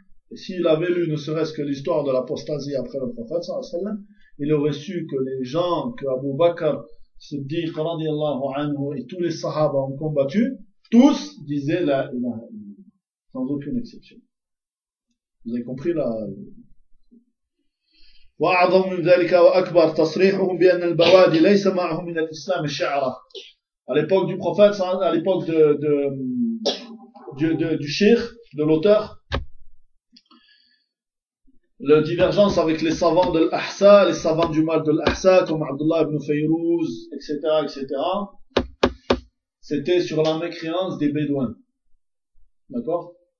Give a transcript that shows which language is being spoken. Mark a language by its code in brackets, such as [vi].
[fr] Et s'il avait lu ne serait-ce que l'histoire de l'apostasie après le prophète sallallahu alayhi wa sallam, il aurait su que les gens que Abu Bakr Siddiq radiallahu anhu et tous les sahabas ont combattu, tous disaient la ilaha illallah, sans aucune exception. Vous avez compris là? [ar] وأعظم من ذلك وأكبر تصريحهم بأن البوادي ليس معهم من الإسلام الشعرة. [fr] À l'époque du prophète, à l'époque du cheikh, de l'auteur, la divergence avec les savants de l'Ahsa, les savants du mal de l'Ahsa, comme Abdullah ibn Fayrouz, etc., etc., c'était sur la mécréance des bédouins. D'accord?